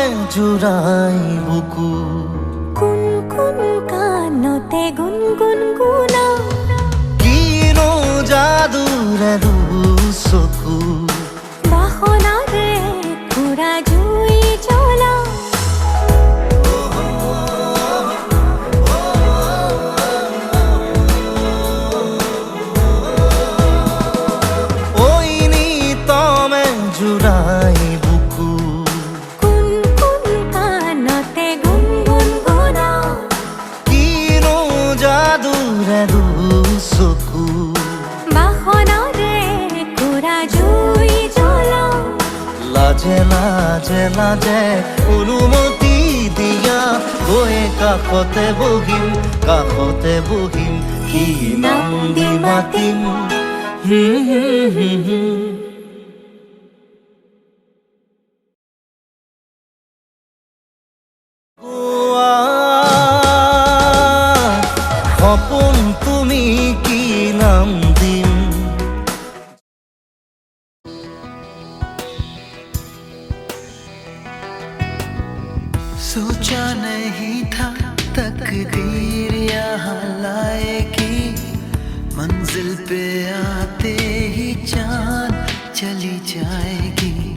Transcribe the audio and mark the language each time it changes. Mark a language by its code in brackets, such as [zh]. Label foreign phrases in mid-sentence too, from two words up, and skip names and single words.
[as] জুড়াই বুকু কুন কুন কানতে গুনগুন গুনাও কিনো যাদুৰে দুচকু বাহনাৰে পুৰা জুই জ্বলাও ওই নিতমে জুড়াই বুকু কুন কুন কানতে গুনগুন গুনাও কিনো যাদুৰে দুচকু বাহনাৰে পুৰা জুই জ্বলাও লাজে লাজে লাজে অনুমতি দিয়া গৈ কাষতে বহিম কি নাম দি মাতিম সপোন তুমি কি নাম দিম [hi] सोचा नहीं था तकदीर यहाँ लाएगी मंजिल पे आते ही जान चली जाएगी